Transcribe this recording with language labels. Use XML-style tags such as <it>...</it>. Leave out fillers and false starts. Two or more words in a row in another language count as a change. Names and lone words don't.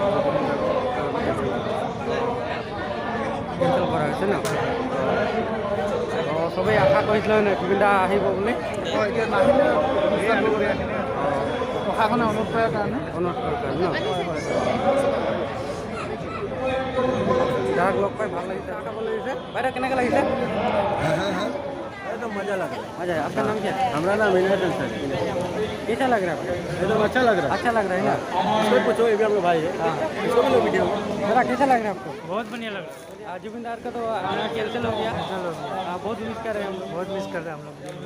<as>কেঞ্চেল কৰা হৈছে ন চবেই আশা কৰিছিলে নে জুবিন দা আহিব বুলি এতিয়া নাহিলে প্ৰশাসনে অনুৰোধ কৰাৰ কাৰণে ন যাক লগ পাই ভাল লাগিছে ভাল লাগিছে বাইদেউ কেনেকৈ লাগিছে</as> <hi>एकदम मजा लग रहा मजा है आपका नाम क्या है है हमारा नाम इनायत अंसारी कैसा लग रहा है आपको? एकदम अच्छा लग रहा अच्छा लग रहा है ना है इसको पूछो ये भी हम लोग भाई है इसको भी लो वीडियो मेरा कैसा लग रहा है आपको बहुत बढ़िया लग रहा है जुबिनदार का तो कैंसिल हो गया बहुत मिस कर रहे हैं हम लोग बहुत मिस कर रहे हैं हम लोग</hi>